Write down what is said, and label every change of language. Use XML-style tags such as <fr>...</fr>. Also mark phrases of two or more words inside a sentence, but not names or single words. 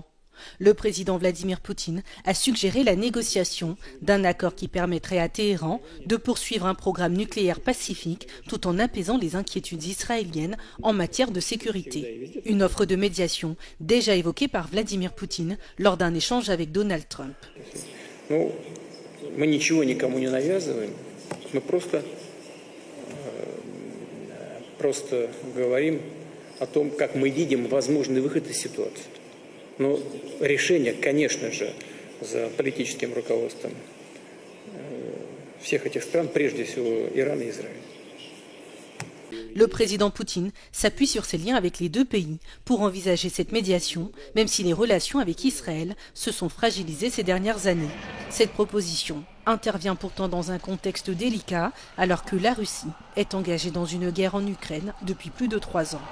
<fr>Le président Vladimir Poutine a suggéré la négociation d'un accord qui permettrait à Téhéran de poursuivre un programme nucléaire pacifique tout en apaisant les inquiétudes israéliennes en matière de sécurité. Une offre de médiation déjà évoquée par Vladimir Poutine lors d'un échange avec Donald Trump.</fr> <ru>Мы ничего никому не навязываем, мы просто говорим о том, как мы видим возможный выход из ситуации. Но решение, конечно же, за политическим руководством всех этих стран, прежде всего Ирана и Израиля.</ru> <fr>Le président Poutine s'appuie sur ses liens avec les deux pays pour envisager cette médiation, même si les relations avec Israël se sont fragilisées ces dernières années. Cette proposition intervient pourtant dans un contexte délicat, alors que la Russie est engagée dans une guerre en Ukraine depuis plus de 3 ans.</fr>